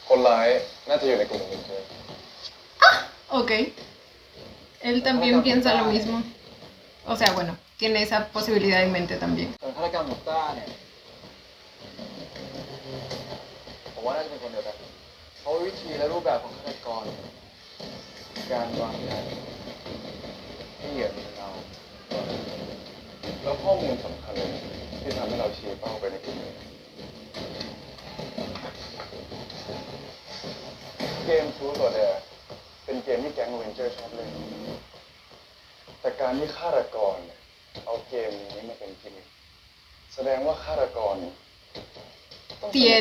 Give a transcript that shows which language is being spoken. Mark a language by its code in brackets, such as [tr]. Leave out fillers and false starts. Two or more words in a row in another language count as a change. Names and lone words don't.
[th] Light น่าจะอยู่ในกลุ่มของเธอ [es] Ok. Él también piensa lo mismo. O sea, bueno, tiene esa posibilidad en mente también. [th] ส่วนฆาตกรรมกับต้าเนี่ยผมว่าน่าจะเป็นคนเดียวกันเพราะวิธีและรูปแบบของฆาตกรการวางแผนที่เหยื่อเป็นเรา แล้วข้อมูลสำคัญเลยที่ทำให้เราชี้เป้าไปในกลุ่มนี้เกมทูตัวเดียเป็นเกมที่แก๊งเวนเจอร์ชอบเล่นแต่การที่ฆาตกรเนี่ยเอาเกมนี้มาเป็นกิมมิคแสดงว่าฆาตกรต้องสนิทกับ